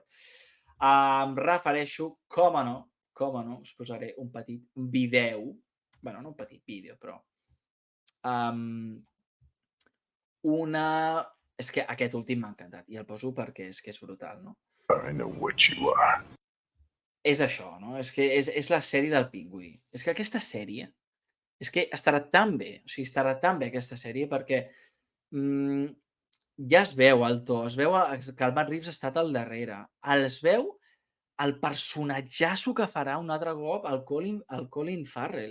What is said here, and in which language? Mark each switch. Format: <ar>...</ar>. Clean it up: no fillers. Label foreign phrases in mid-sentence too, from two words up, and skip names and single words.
<ca>Em refereixo, com no, us posaré un petit vídeo, bueno, no un petit vídeo, però una... És que aquest últim m'ha encantat i el poso perquè és que és brutal, no?</ca> <en>I know what you are.</en> <ca>És això, no? És que és la sèrie del Pingüí. És que aquesta sèrie és que estarà tan bé, o sigui, estarà tan bé aquesta sèrie perquè ja es veu el to, es veu que el Matt Reeves ha estat al darrere, es veu el personatjasso que farà un altre cop el Colin Farrell.</ca>